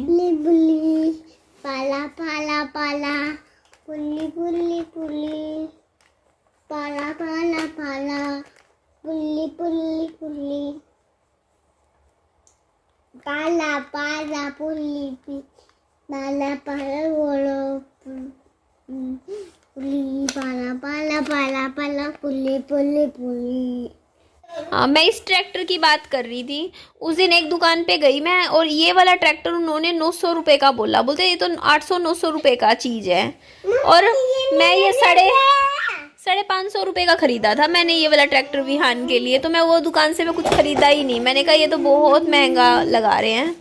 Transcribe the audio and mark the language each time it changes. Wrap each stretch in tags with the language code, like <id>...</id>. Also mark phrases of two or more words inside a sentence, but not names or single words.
<hi>बुल्ली पाला पाला पाला, पुल्ली पुल्ली पुल्ली, पाला पाला पाला, पुल्ली पुल्ली पुल्ली, पाला पाला पुल्ली पाला पाला बोलो, पुल्ली पाला पाला पाला पाला, पुल्ली पुल्ली पुल्ली। हाँ, मैं इस ट्रैक्टर की बात कर रही थी। उस दिन एक दुकान पे गई मैं, और ये वाला ट्रैक्टर उन्होंने 900 रुपये का बोला। बोलते ये तो 800-900 रुपये का चीज़ है, और मैं ये 550 रुपये का ख़रीदा था मैंने ये वाला ट्रैक्टर विहान के लिए। तो मैं वो दुकान से मैं कुछ ख़रीदा ही नहीं। मैंने कहा ये तो बहुत महंगा लगा रहे हैं।</hi>